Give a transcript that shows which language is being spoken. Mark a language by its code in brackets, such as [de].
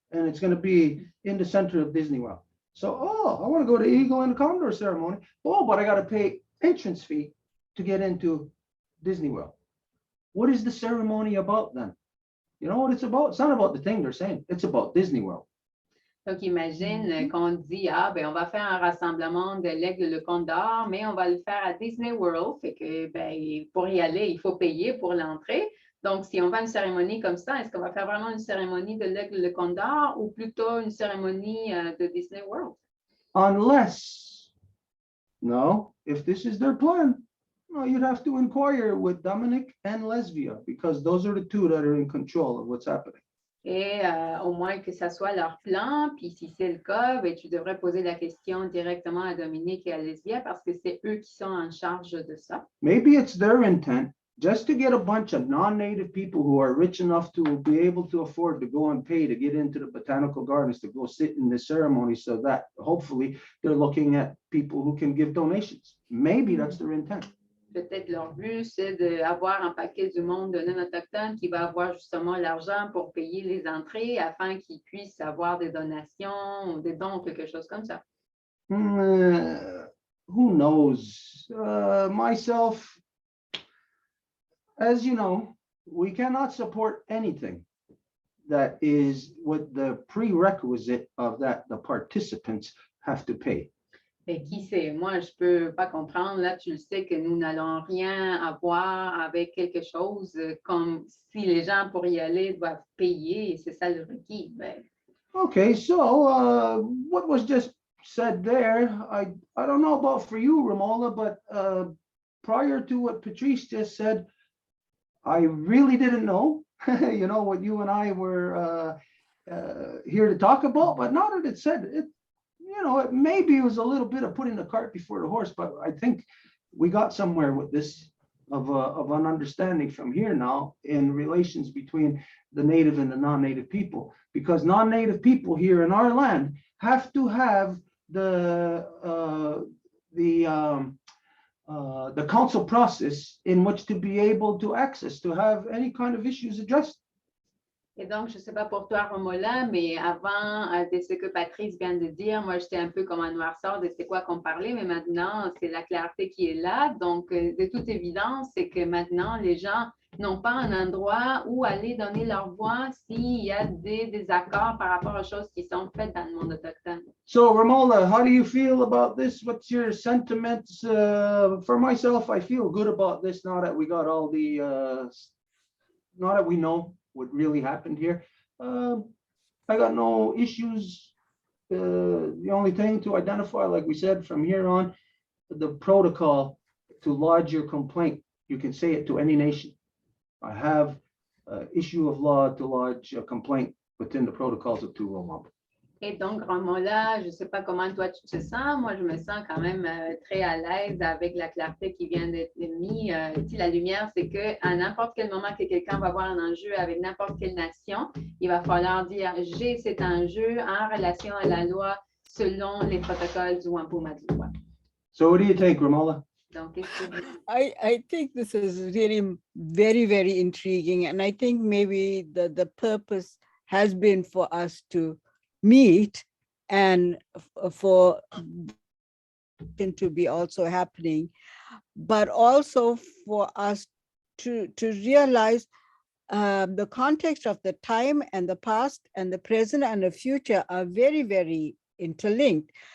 [en] And it's going to be in the center of Disney World. So, I want to go to Eagle and Condor ceremony. Oh, but I got to pay entrance fee to get into Disney World. What is the ceremony about then? You know what it's about? It's not about the thing they're saying. It's about Disney World. [fr] Donc, imagine qu'on dit, ben, on va faire un rassemblement de l'Aigle le Condor, mais on va le faire à Disney World. Fait que, ben, pour y aller, il faut payer pour l'entrée. Donc, si on va à une cérémonie comme ça, est-ce qu'on va faire vraiment une cérémonie de l'Aigle le Condor ou plutôt une cérémonie de Disney World? [en] Unless, no, if this is their plan, no, you'd have to inquire with Dominic and Lesbia because those are the two that are in control of what's happening. [fr] Et au moins que ça soit leur plan, puis si c'est le cas, ben, tu devrais poser la question directement à Dominique et à Lesbia parce que c'est eux qui sont en charge de ça. [en] Maybe it's their intent just to get a bunch of non-native people who are rich enough to be able to afford to go and pay to get into the botanical gardens to go sit in the ceremony, so that hopefully they're looking at people who can give donations. Maybe that's their intent. [fr] Peut-être leur but, c'est d'avoir un paquet du monde de non-autochtones qui va avoir justement l'argent pour payer les entrées afin qu'ils puissent avoir des donations ou des dons, quelque chose comme ça. [en] Who knows? Myself, as you know, we cannot support anything that is with the prerequisite of that the participants have to pay. [fr] Et qui sait, moi, je peux pas comprendre. Là, tu le sais que nous n'allons rien avoir avec quelque chose comme si les gens pour y aller doivent payer, et c'est ça le requis. Ben, [en] Okay, so what was just said there, I don't know about for you, Romola, but prior to what Patrice just said, I really didn't know, you know, what you and I were here to talk about, but now that it said it, you know, maybe it was a little bit of putting the cart before the horse, but I think we got somewhere with this of an understanding from here now in relations between the native and the non-native people, because non-native people here in our land have to have the council process in which to be able to access, to have any kind of issues addressed. [fr] Et donc, je ne sais pas pour toi, Romola, mais avant de ce que Patrice vient de dire, moi, j'étais un peu comme un noirceur de c'est quoi qu'on parlait, mais maintenant, c'est la clarté qui est là. Donc, de toute évidence, c'est que maintenant, les gens n'ont pas un endroit où aller donner leur voix s'il y a des désaccords par rapport aux choses qui sont faites dans le monde autochtone. [en] So, Romola, how do you feel about this? What's your sentiments? For myself, I feel good about this now that we got all the, now that we know what really happened here. I got no issues. The only thing to identify, like we said, from here on, the protocol to lodge your complaint. You can say it to any nation. I have issue of law to lodge a complaint within the protocols of Two Wampum. [fr] Et donc, Romola, je ne sais pas comment toi tu te sens. Moi, je me sens quand même très à l'aise avec la clarté qui vient d'être mise. Ici, la lumière, c'est qu'à n'importe quel moment que quelqu'un va avoir un enjeu avec n'importe quelle nation, il va falloir dire « j'ai cet enjeu en relation à la loi selon les protocoles du Wampum Adjoint ». [en] So what do you think, Romola? [fr] Donc, qu'est-ce que vous... [en] I think this is really very, very intriguing. And I think maybe the purpose has been for us to meet and for it to be also happening, but also for us to realize the context of the time and the past and the present and the future are very, very interlinked.